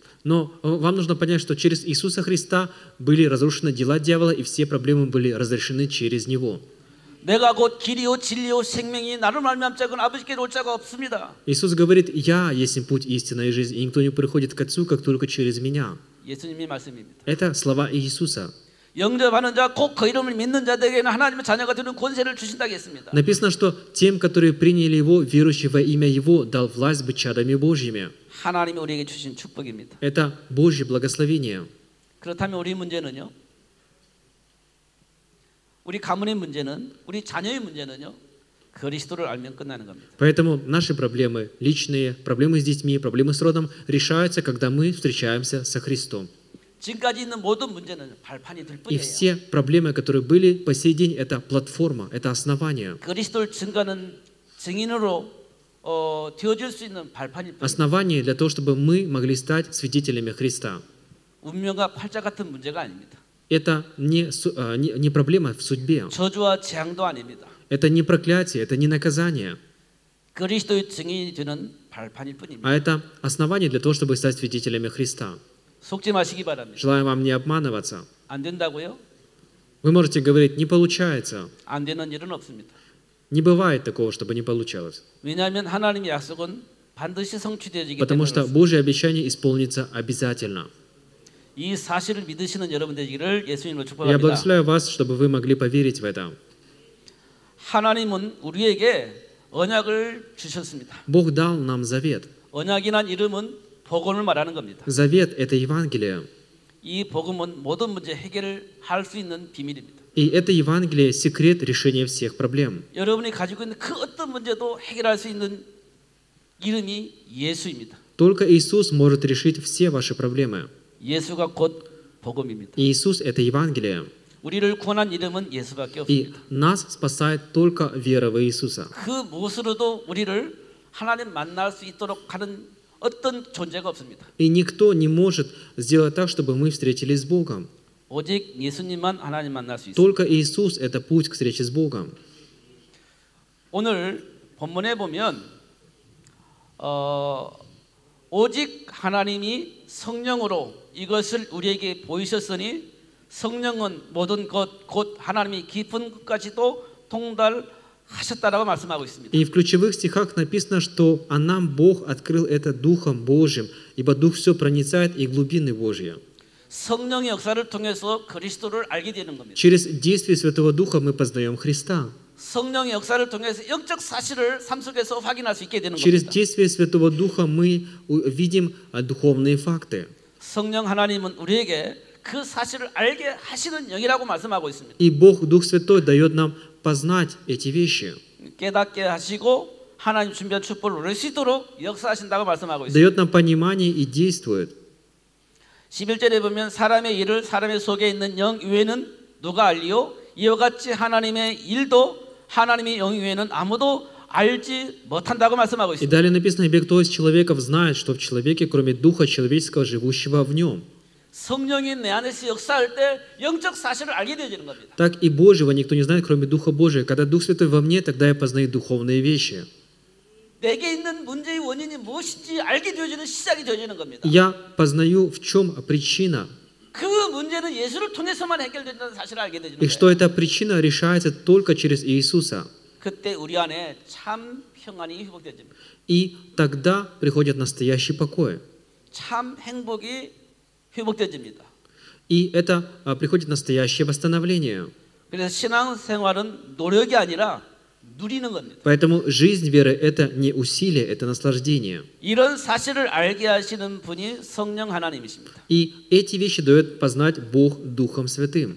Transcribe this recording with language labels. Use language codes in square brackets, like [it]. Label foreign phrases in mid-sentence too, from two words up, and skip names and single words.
[ru] Но вам нужно понять, что через Иисуса Христа были разрушены дела дьявола, и все проблемы были разрешены через Него. [ko] 내가 곧 길이요 진리요 생명이 나를 말미암 자건 아버지께 올 자가 없습니다. [ru] Иисус говорит: «Я есть путь, истина и жизнь, и никто не приходит к Отцу, как только через Меня». [ko] 예수님의 말씀입니다. [ru] Это слова Иисуса. [ko] 영접하는 자, 곧 그 이름을 믿는 자들에게는 하나님의 자녀가 되는 권세를 주신다고 했습니다. [ru] Написано, что тем, которые приняли Его, верующие во имя Его, дал власть быть чадами Божьими. [ko] 하나님이 우리에게 주신 축복입니다. [ru] Это Божье благословение. [ko] 그렇다면 우리 문제는요? 우리 가문의 문제는, 우리 자녀의 문제는요? 그리스도를 알면 끝나는 겁니다. [ru] Поэтому наши проблемы личные, проблемы с детьми, проблемы с родом решаются, когда мы встречаемся со Христом. [ko] 지금까지 있는 모든 문제는 발판이 될 [ru] И [ko] 뿐이에요. [ru] все проблемы, которые были по сей день, это платформа, это основание. [ko] 그리스도를 증거하는 증인으로 되어질 수 있는 발판일 뿐입니다. [ru] Основание для того, чтобы мы могли стать свидетелями Христа. [ko] 운명과 팔자 같은 문제가 아닙니다. [ru] Это не проблема в судьбе. [ko] 저주와 재앙도 아닙니다. [ru] Это не проклятие, это не наказание. [ko] 그리스도의 증인이 되는 발판일 뿐입니다. [ru] А это основание для того, чтобы стать свидетелями Христа. [ko] 속지 마시기 바랍니다. [ru] Желаю вам не обманываться. [ko] 안 된다고요? [ru] Вы можете говорить: «Не получается». [ko] 안 되는 일은 없습니다. [ru] Не бывает такого, чтобы не получалось. [ko] 왜냐하면 하나님의 약속은 반드시 성취되어지기 [ru] Потому [ko] 때문에 [ru] что [ko] 그렇습니다. [ru] Божье обещание исполнится обязательно. [ko] 이 사실을 믿으시는 여러분 되기를 예수님으로 [ru] Я [ko] 축복합니다. [ru] благословляю вас, чтобы вы могли поверить в это. [ko] 하나님은 우리에게 언약을 주셨습니다. [ru] Бог дал нам завет. [ko] 언약이란 이름은 복음을 말하는 겁니다. [ru] Завет – это Евангелие. [ko] 이 복음은 모든 문제 해결을 할 수 있는 비밀입니다. [ru] И это Евангелие – секрет решения всех проблем. [ko] 여러분이 가지고 있는 그 어떤 문제도 해결할 수 있는 이름이 예수입니다. [ru] Только Иисус может решить все ваши проблемы. [ko] 예수가 곧 복음입니다. [ru] И Иисус – это Евангелие. [ko] 우리를 구원한 이름은 예수밖에 [ru] И [ko] 없습니다. [ru] нас спасает только вера в Иисуса. [ko] 그 무엇으로도 우리를 하나님 만날 수 있도록 하는 어떤 존재가 없습니다. [ru] И никто не может сделать так, чтобы мы встретились с Богом. [ko] 오직 예수님만 하나님 만날 수 있습니다. [ru] Только Иисус – это путь к встрече с Богом. [ko] 오늘 본문에 보면 오직 하나님이 성령으로 이것을 우리에게 보이셨으니 성령은 모든 것 곧 하나님이 깊은 것까지도 통달하셨다라고 말씀하고 있습니다. [ru] И в ключевых стихах написано, что «А нам Бог открыл это Духом Божьим, ибо Дух все проницает и глубины Божьи». [ko] 성령의 역사를 통해서 그리스도를 알게 되는 겁니다. [ru] Через действие Святого Духа мы познаем Христа. [ko] 성령의 역사를 통해서 영적 사실을 삶 속에서 확인할 수 있게 되는 [ru] Через [ko] 겁니다. [ru] действие Святого Духа мы видим духовные факты. [ko] 성령 하나님은 우리에게 그 사실을 알게 하시는 영이라고 말씀하고 있습니다. [ru] И Бог, Дух Святой, дает нам познать эти вещи. [ko] 깨닫게 하시고 하나님 준비한 축복을 누릴 수 있도록 역사하신다고 말씀하고 있습니다. [ru] Дает нам понимание и действует. [ko] 11절에 보면 사람의 일을 사람의 속에 있는 영 외에는 누가 알리요? 이와 같이 하나님의 일도 하나님의 영 외에는 아무도 알지 못한다고 말씀하고 [ru] И [ko] 있습니다. [ru] далее написано: «Ибо кто из человеков знает, что в человеке, кроме Духа человеческого, живущего в нем». [ko] 성령이 내 안에서 역사할 때 영적 사실을 알게 되어지는 겁니다. [ru] Так и Божьего никто не знает, кроме Духа Божия. Когда Дух Святой во мне, тогда я познаю духовные вещи. [ko] 내게 있는 문제의 원인이 무엇인지 알게 되어지는 시작이 되어지는 겁니다. [ru] Я познаю, в чем причина, [ko] 그 문제는 예수를 통해서만 해결된다는 사실을 알게 되는 [ru] и что [ko] 거예요. [ru] эта причина решается только через Иисуса. [ko] 그때 우리 안에 참 평안이 회복되어집니다. [ru] И тогда приходит настоящий покой. [ko] 참 행복이 회복되집니다. [ru] И это приходит настоящее восстановление. [ko] 그래서 신앙생활은 노력이 아니라 누리는 겁니다. [ru] Поэтому жизнь веры – это не усилие, это наслаждение. [ko] 이런 사실을 알게 하시는 분이 성령 하나님이십니다. [ru] И эти вещи дает познать Бог Духом Святым.